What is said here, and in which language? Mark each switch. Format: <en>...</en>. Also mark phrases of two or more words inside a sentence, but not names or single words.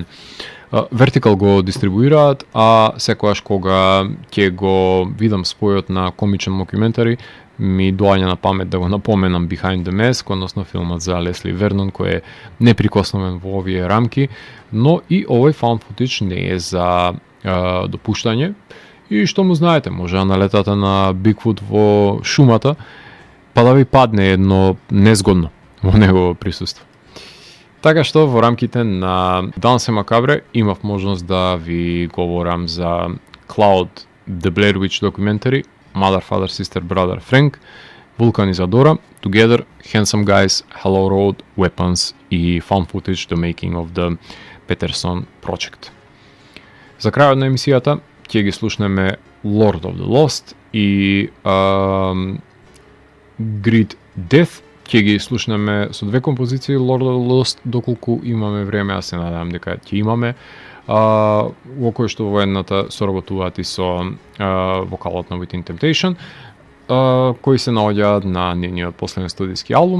<mk>Vertical го дистрибуираат, а секогаш кога ќе го видам спојот на комичен мокюментари, ми доаѓа на памет да го напоменам Behind the Mask, односно филмот за Лесли Вернон, кој е неприкосновен во овие рамки, но и овој</mk> <en>found footage</en> <mk>не е за допуштање. И што му знаете, може да налетате на Бигфут во шумата, па да ви падне едно незгодно во негово присуство. Така што во рамките на Дансе Макабре имав можност да ви говорам за Cloud, The Blair Witch Documentary, Mother, Father, Sister, Brother, Frank, Vulcan Isadora, Together, Handsome Guys, Hello Road, Weapons и Found Footage, The Making of the Peterson Project. За крајот на емисијата ќе ги слушнеме Lord of the Lost и Great Death. Ќе ги слушнеме со две композиции Lord of the Lost, доколку имаме време, а се надевам дека ќе имаме, во кој што во едната соработуваат и со вокалот на Within Temptation, кои се наоѓаат на нивниот последен студиски албум.</mk>